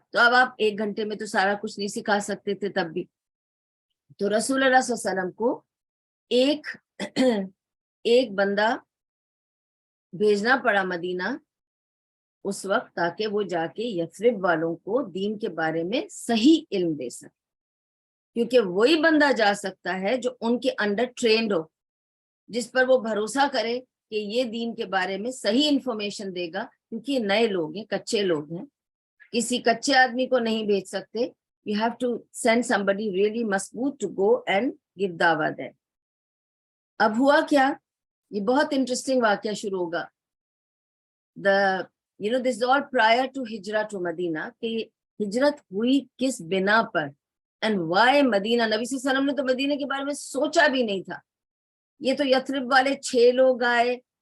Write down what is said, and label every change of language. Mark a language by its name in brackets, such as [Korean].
[Urdu] تو اب آپ 1 گھنٹے میں تو سارا کچھ نہیں سکھا سکتے تھے تب بھی. تو رسول اللہ صلی اللہ علیہ وسلم کو ایک بندہ بھیجنا پڑا مدینہ اس وقت تاکہ وہ جا کے یثرب والوں کو دین کے بارے میں صحیح علم دے سکے. کیونکہ وہی بندہ جا سکتا ہے جو ان کے انڈر ٹرینڈ ہو, جس پر وہ بھروسہ کرے کہ یہ دین کے بارے میں صحیح انفارمیشن دے گا. کیونکہ یہ نئے لوگ ہیں, کچے لوگ ہیں. کسی کچے آدمی کو نہیں بھیج سکتے. [English] You have to send somebody really مضبوط to go and give دعوت ہے. [Urdu] اب ہوا کیا, یہ بہت انٹرسٹنگ واقعہ شروع ہوگا. [English] This is all prior to [Urdu] ہجرت to مدینہ, کہ ہجرت ہوئی کس بنا پر [English] and why [Urdu] مدینہ. نبی صلی اللہ علیہ وسلم نے تو مدینہ کے بارے میں سوچا بھی نہیں تھا. یہ تو یثرب والے 6 لوگ آئے.